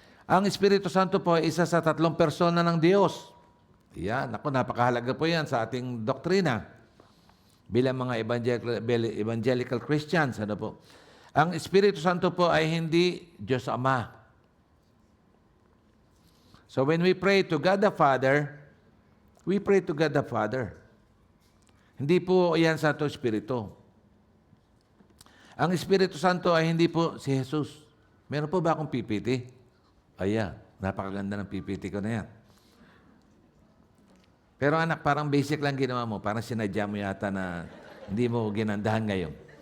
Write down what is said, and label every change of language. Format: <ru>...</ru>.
<tl>Ang Espiritu Santo po ay isa sa 3 persona ng Diyos. Yan, napakahalaga po yan sa ating doktrina. Bilang mga evangelical Christians, ano po? Ang Espiritu Santo po ay hindi Diyos Ama.</tl> <en>So when we pray to God the Father, we pray to God the Father.</en> <tl>Hindi po yan Santo Espiritu. Ang Espiritu Santo ay hindi po si Jesus. Meron po ba akong PPT? Ayan, napakaganda ng PPT ko na yan. Pero anak, parang basic lang ginawa mo. Parang sinadya mo yata na hindi mo ginandahan ngayon.</tl>